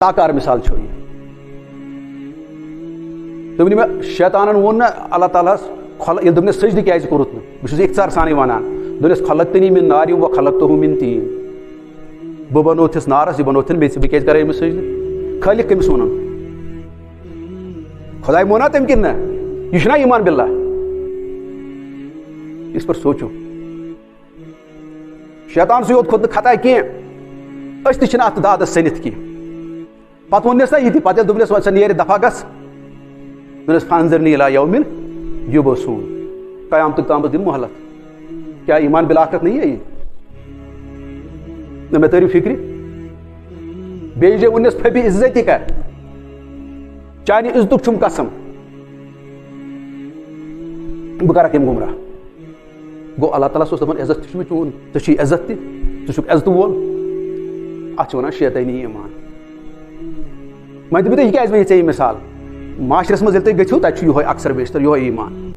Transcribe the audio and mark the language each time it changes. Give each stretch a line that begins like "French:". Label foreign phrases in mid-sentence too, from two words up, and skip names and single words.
Kashmiri: ساکار مثال چھو یہ دوٚپنہِ مےٚ شیطانن ووٚن نہ اللہ تعالیٰ ہس ییٚلہِ دوٚپنس سجدٕ کیازِ کوٚرُتھ نہٕ بہٕ چھُس اختصار سانٕے ونان دوٚپنس
Arabic: خلقتنی من نار وخلقتہ من طین
Kashmiri: بہٕ بنوتھس نارس یہِ بنوتھن بیٚیہِ بہٕ کیازِ کرے أمِس سجدٕ خٲلق کٔمِس ووٚنُن خۄداے ووٚنا تٔمۍ کِنہٕ نہ یہِ چھُنا
Arabic: ایمان باللہ
Urdu: اس پر سوچو
Kashmiri: شیطان سٕے یوت کھوٚت نہٕ خطا کینٛہہ أسۍ تہِ چھِنہٕ اتھ دادس سٔنِتھ کینٛہہ پتہٕ ووٚننس نا یہِ تہِ پتہٕ ییٚلہِ دوٚپنس وۄنۍ ژٕ نیرِ دفعہ گژھ دوٚپنس
Arabic: فانظرنی الی یوم یبعثون
Kashmiri: قیامتُک تامتھ دِن مہلت
Urdu: کیا ایمان بالآخرت نہیں ہے
Kashmiri: یہ نہ مےٚ تٔرِو فکرِ بیٚیہِ جاے ووٚننس پھپہِ عزتی کر چانہِ عزتُک چھُم قسم بہٕ کرکھ یِم گمراہ گوٚو اللہ تعالیٰ اوس دپان عزت تہِ چھُ مےٚ چون ژےٚ چھُے عزت تہِ ژٕ چھُکھ عزتہٕ وول اتھ چھِ ونان شیطٲنی ایمان وۄنۍ دِمہٕ تۄہہِ یہِ کیازِ ؤنِتھ ژےٚ یہِ مثال معاشرس منٛز ییٚلہِ تُہۍ گٔژھِو تتہِ چھُ یِہوے اکثر بیشتر یِہوے ایمان